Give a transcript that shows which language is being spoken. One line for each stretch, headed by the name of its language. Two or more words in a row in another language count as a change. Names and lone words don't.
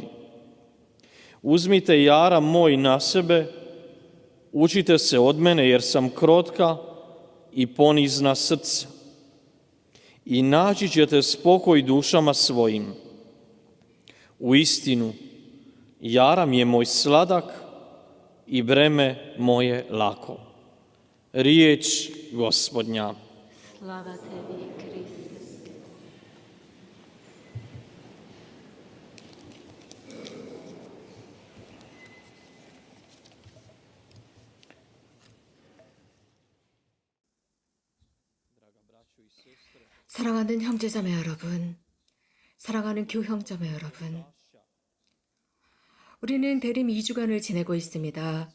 Croatian: Uzmite jaram moj na sebe, učite se od mene jer sam krotka i ponizna srca, i naći ćete spokoj dušama svojim. Uistinu, jaram je moj sladak i breme moje lako. Riječ Gospodnja. Slava tebi, Kriste.
Korean: 사랑하는 형제자매 여러분, 사랑하는 교형자매 여러분, 우리는 대림 2주간을 지내고 있습니다.